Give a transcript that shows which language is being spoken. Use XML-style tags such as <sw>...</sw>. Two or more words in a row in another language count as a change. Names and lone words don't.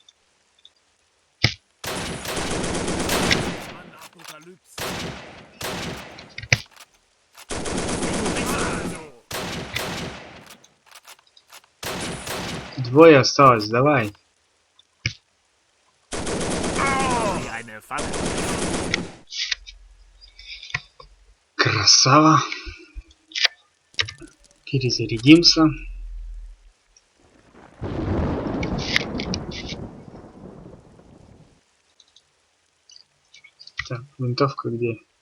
<de>Apokalypse.</de> <ru>Двое осталось, давай.</ru> <de>Wie eine Falle.</de> <ru>Красава. Перезарядимся. Так, винтовка где?</ru>